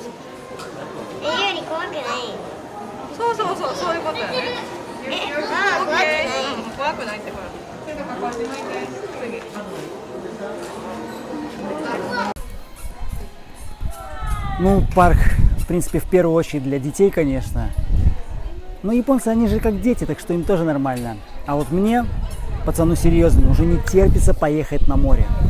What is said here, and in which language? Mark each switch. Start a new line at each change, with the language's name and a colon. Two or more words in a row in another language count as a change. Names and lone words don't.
Japanese: より怖くない。そう、そういうことやね。怖くない。怖くないってほら。次。
Russian: Ну, парк, в принципе, в первую очередь для детей, конечно. Но японцы, они же как дети, так что им тоже нормально. А вот мне, пацану серьезно, уже не терпится поехать на море.